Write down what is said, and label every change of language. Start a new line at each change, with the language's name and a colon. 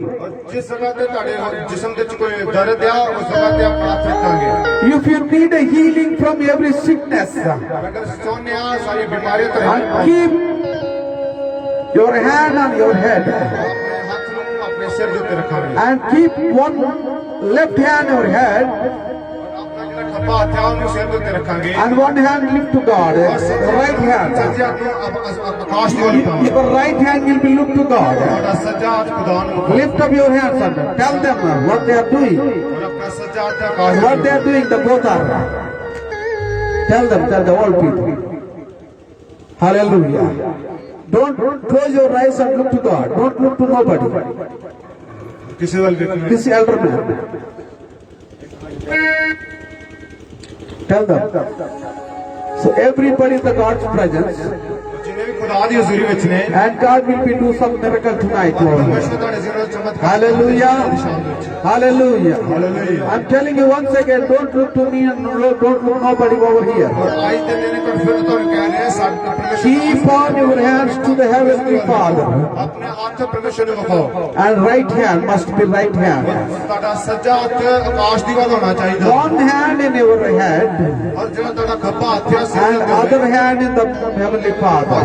Punjabi: ਔਰ ਜਿਸ ਜਗ੍ਹਾ ਤੇ ਤੁਹਾਡੇ ਜਿਸਮ ਦੇ ਵਿੱਚ ਕੋਈ ਦਰਦ ਆ ਉਸ ਜਗ੍ਹਾ ਤੇ ਆਪਾਂ ਹੱਥ ਰੱਖਾਂਗੇ
English: If you need a healing from every sickness,
Punjabi: ਅਗਰ ਚਾਹੁੰਦੇ ਆ ਸਾਰੀ ਬਿਮਾਰੀਆਂ ਤੋਂ
English: and keep your hand on your head,
Punjabi: ਆਪਣੇ ਹੱਥ ਨੂੰ ਆਪਣੇ ਸਿਰ ਦੇ ਉੱਤੇ ਰੱਖਾਂਗੇ
English: and keep one left hand on your head,
Punjabi: ਆਪਣਾ ਜਿਹੜਾ ਖੱਬਾ ਹੱਥ ਆ ਉਹਨੂੰ ਸਿਰ ਦੇ ਉੱਤੇ ਰੱਖਾਂਗੇ
English: and one hand lift to God, the right hand.
Punjabi: ਸੱਜੇ ਹੱਥ ਨੂੰ ਆਕਾਸ਼ ਦੀ ਵੱਲ ਉਠਾਵਾਂਗੇ
English: Your right hand will be look to God.
Punjabi: ਤੁਹਾਡਾ ਸੱਜਾ ਹੱਥ ਖੁਦਾ ਨੂੰ ਉਠਾਓ
English: Lift up your hands and tell them what they are doing.
Punjabi: ਔਰ ਆਪਣਾ ਸੱਜਾ ਹੱਥ ਆਕਾਸ਼
English: What they are doing, the both are. Tell them, tell the all people. Hallelujah. Don't close your eyes and look to God. Don't look to nobody.
Punjabi: ਕਿਸੇ ਵੱਲ ਵੇਖਣਾ
English: This elder man. Tell them. So everybody in the God's presence,
Punjabi: ਜਿੰਨੇ ਵੀ ਖੁਦਾ ਦੀ ਹਜ਼ੂਰੀ ਵਿੱਚ ਨੇ
English: and God will be do some miracle tonight, Lord.
Punjabi: ਪਰਮੇਸ਼ਰ ਤੁਹਾਡੇ ਜ਼ੀਰੋ ਚਮਤਕਾਰ
English: Hallelujah. Hallelujah. Hallelujah. I'm telling you once again, don't look to me and don't look nobody over here.
Punjabi: ਔਰ ਅੱਜ ਦੇ ਦਿਨ ਪਰ ਫਿਰ ਤੁਹਾਨੂੰ ਕਹਿ ਰਿਹਾ ਸਾਡੇ ਪਰਮੇਸ਼ਰ
English: Keep on your hands to the heavenly Father.
Punjabi: ਆਪਣੇ ਹੱਥ ਪਰਮੇਸ਼ਰ ਨੂੰ ਵਿਖਾਓ
English: And right hand must be right hand.
Punjabi: ਤੁਹਾਡਾ ਸੱਜਾ ਹੱਥ ਆਕਾਸ਼ ਦੀ ਵੱਲ ਹੋਣਾ ਚਾਹੀਦਾ
English: One hand in your head
Punjabi: ਔਰ ਜਿਹੜਾ ਤੁਹਾਡਾ ਖੱਬਾ ਹੱਥ ਹੈ ਸਿਰ
English: and
Punjabi: ਦੇ
English: other
Punjabi: ਉੱਤੇ
English: hand in the heavenly
Punjabi: ਔਰ
English: Father.